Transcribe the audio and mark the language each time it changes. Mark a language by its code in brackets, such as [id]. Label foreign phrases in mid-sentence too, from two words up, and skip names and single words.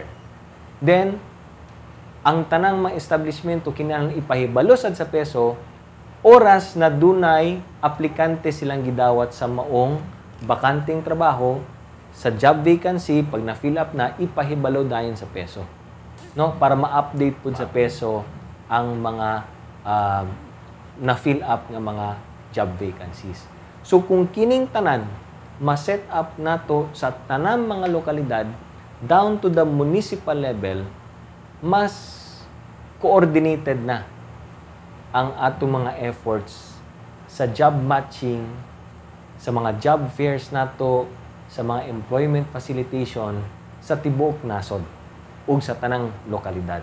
[ceb] Then, ang tanang mga establishmento kinahanglan ipahibalo sad sa peso oras na dunay aplikante silang gidawat sa maong bakanteng trabaho sa [en] job vacancy, [ceb] pag na-fill up na, ipahibalo dayon sa peso. No? Para ma-update po sa peso ang mga na-fill up ng mga [en] job vacancies. [ceb] So, kung kining tanan ma-set up nato sa tanang mga lokalidad [en] down to the municipal level, [ceb] mas coordinated na ang atong mga efforts sa [en] job matching, [ceb] sa mga [en] job fairs [ceb] nato, sa mga [en] employment facilitation [ceb] sa tibuok nasod ug sa tanang lokalidad.